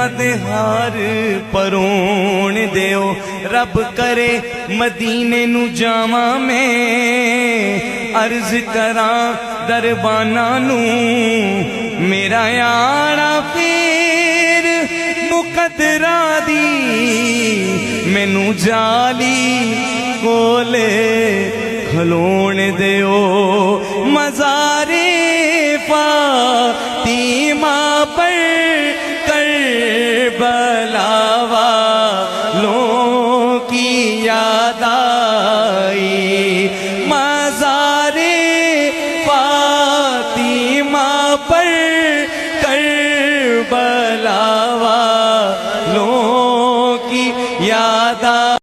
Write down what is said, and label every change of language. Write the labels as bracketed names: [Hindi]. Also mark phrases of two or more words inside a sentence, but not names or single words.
[Punjabi] دے ہار پرون دیو رب کرے مدینے نو جاواں میں عرض کراں درباناں نو میرا یارا پھر مقدراں دی مینوں جالی کولے کھلون دیو مزار [Urdu] فاطمہ پر کربلا والوں کی یاد آئی مزار فاطمہ پر کربلا والوں کی یاد آئی